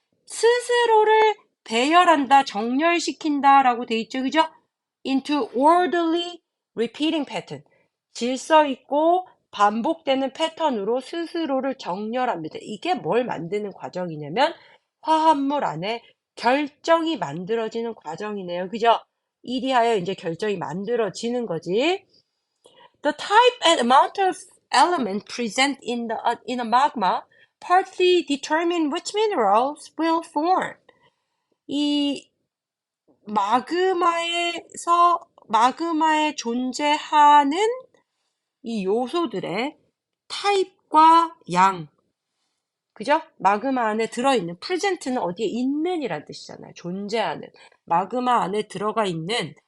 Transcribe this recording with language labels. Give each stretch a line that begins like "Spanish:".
Korean: 스스로를 배열한다, 정렬시킨다라고 돼 있죠, 그죠?
English: into orderly repeating pattern.
Korean: 질서 있고 반복되는 패턴으로 스스로를 정렬합니다. 이게 뭘 만드는 과정이냐면 화합물 안에 결정이 만들어지는 과정이네요. 그죠? 이리하여 이제 결정이 만들어지는 거지.
English: The type and amount of element present in a magma partly determine which minerals will form.
Korean: 이 마그마에 존재하는 이 요소들의 타입과 양, 그죠? 마그마 안에 들어있는, present는 어디에 있는이란 뜻이잖아요. 존재하는. 마그마 안에 들어가 있는